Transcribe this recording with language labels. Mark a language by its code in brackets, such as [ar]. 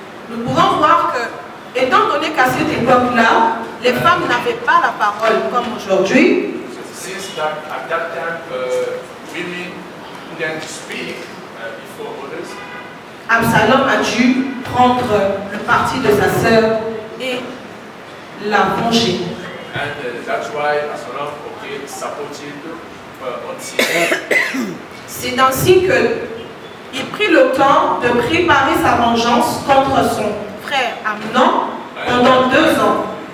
[fr] Nous pouvons voir que, étant donné qu'à cette époque-là, les femmes n'avaient pas la parole comme aujourd'hui, [en] Since that at that time women couldn't speak before others, [fr] Absalom a dû prendre le parti de sa sœur et la venger. [en] and that's why Absalom supported Otzi. [fr] C'est ainsi qu'il prit le temps de préparer sa vengeance contre son frère Amnon pendant 2 ans.